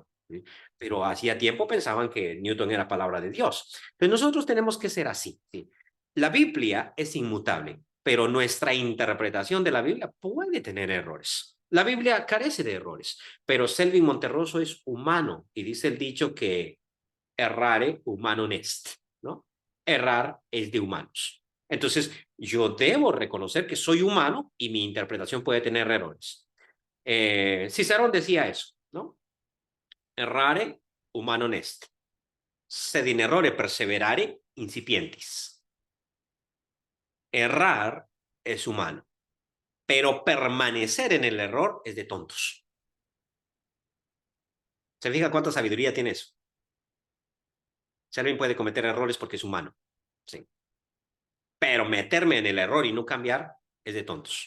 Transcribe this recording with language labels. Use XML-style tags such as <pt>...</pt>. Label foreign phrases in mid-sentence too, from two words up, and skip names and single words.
<es>Pero hacía tiempo pensaban que Newton era palabra de Dios. Entonces nosotros tenemos que ser así. ¿Sí? La Biblia es inmutable, pero nuestra interpretación de la Biblia puede tener errores. La Biblia carece de errores, pero Selvin Monterroso es humano y dice el dicho que</es> <la>errare humanum est,</la> <es>¿no? Errar es de humanos. Entonces, yo debo reconocer que soy humano y mi interpretación puede tener errores. Cicerón decía eso, ¿no?</es> <la>Errare humanum est. Sed in errore perseverare incipientis.</la> <es>Errar es humano, pero permanecer en el error es de tontos. ¿Se fija cuánta sabiduría tiene eso? Si alguien puede cometer errores porque es humano, sí. Pero meterme en el error y no cambiar es de tontos.</es>